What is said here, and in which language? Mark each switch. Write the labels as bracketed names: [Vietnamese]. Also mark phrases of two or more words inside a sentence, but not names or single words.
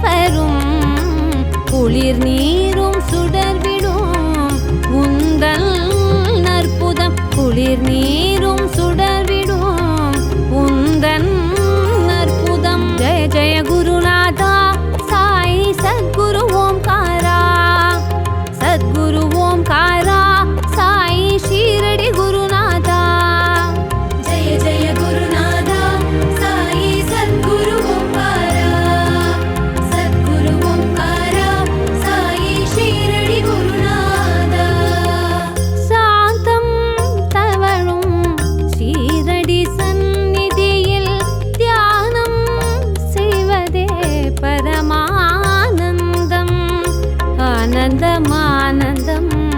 [Tamil] வரும் குளிர் நீரும் சுடர்விடும் உந்தல் நற்புதம் குளிர் நீரும் சுடர்விடும் உந்தன் நற்புதம் [Sanskrit] जय जय गुरुनाथा साई सद्गुरु ओंकारा सद्गुरु ओंकारा साई शिरडी गुरुनाथा जय जय गुरुनाथा साई सद्गुरु ओंकारा सद्गुरु ओंकारा साई ஷீரடி குருநாதா [Tamil] சாந்தம் தவழும் ஷீரடி சந்நிதியில் தியானம் செய்வதே பரமானந்தம் ஆனந்தம் ஆனந்தம்